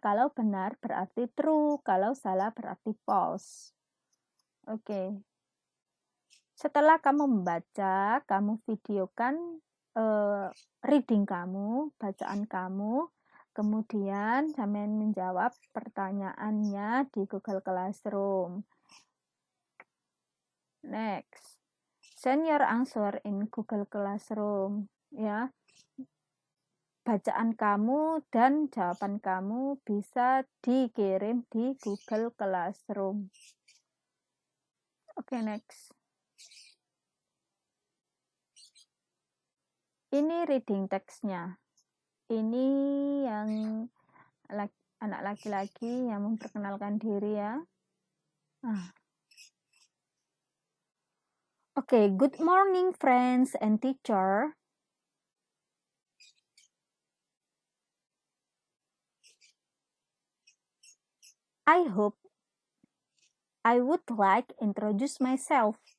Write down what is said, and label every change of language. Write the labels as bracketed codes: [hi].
[id] Kalau benar berarti true, kalau salah berarti false. Oke. Setelah kamu membaca, kamu videokan reading kamu, bacaan kamu, kemudian sampai menjawab pertanyaannya di Google Classroom. Next. [en] Send your answer in Google Classroom, ya. [id] Bacaan kamu dan jawaban kamu bisa dikirim di Google Classroom. Oke, next. Ini reading teksnya. Ini yang anak laki-laki yang memperkenalkan diri ya. [en] Okay, good morning friends and teacher. I hope I would like introduce myself.